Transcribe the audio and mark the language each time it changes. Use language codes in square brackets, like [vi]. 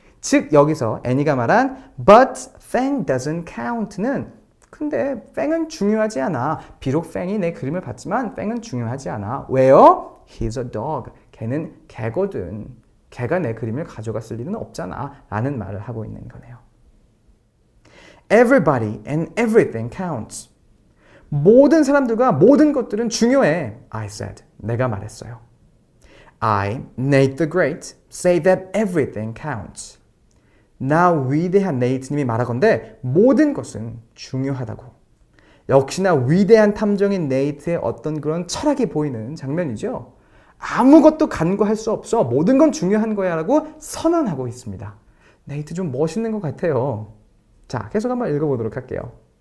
[ko] 즉 여기서 애니가 말한 [en] but Fang doesn't count [ko] 는 근데 팽은 중요하지 않아. 비록 팽이 내 그림을 봤지만 팽은 중요하지 않아. 왜요? [en] He's a dog. [ko] 걔는 개거든. 걔가 내 그림을 가져갔을 리는 없잖아. 라는 말을 하고 있는 거네요. [en] Everybody and everything counts. [ko] 모든 사람들과 모든 것들은 중요해. [en] I said. [ko] 내가 말했어요. [en] I, Nate the Great, say that everything counts. [ko] 나 위대한 네이트님이 말하건대 모든 것은 중요하다고. 역시나 위대한 탐정인 네이트의 어떤 그런 철학이 보이는 장면이죠. 아무것도 간과할 수 없어. 모든 건 중요한 거야 라고 선언하고 있습니다. 네이트 좀 멋있는 것 같아요. 자, 계속 한번 읽어보도록 할게요.